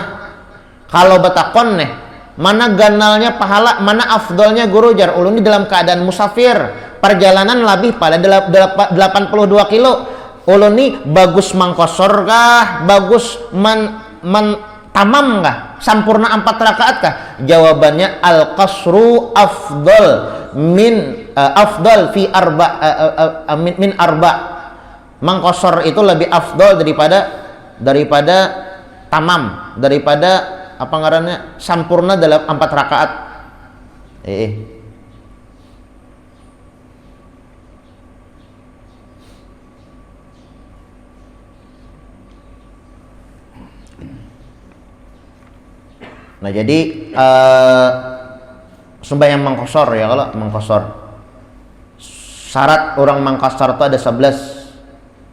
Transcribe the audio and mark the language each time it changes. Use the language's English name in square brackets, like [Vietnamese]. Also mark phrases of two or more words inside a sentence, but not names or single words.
[Banjar] Kalau betakon mana ganalnya pahala, mana afdolnya guru jar ulun di dalam keadaan musafir, perjalanan lebih pada 82 kilo. Ulun ni bagus mengkosor kah, bagus tamam kah, sampurna 4 rakaat kah? [Arabic] Jawabannya القصر أفضل في أربع من أربع. [Banjar] Mengkosor itu lebih afdal daripada tamam, daripada apa ngarannya sampurna dalam 4 rakaat. Nah jadi sembahyang mengkosor ya, kalau mengkosor syarat orang mengkosor itu ada 11.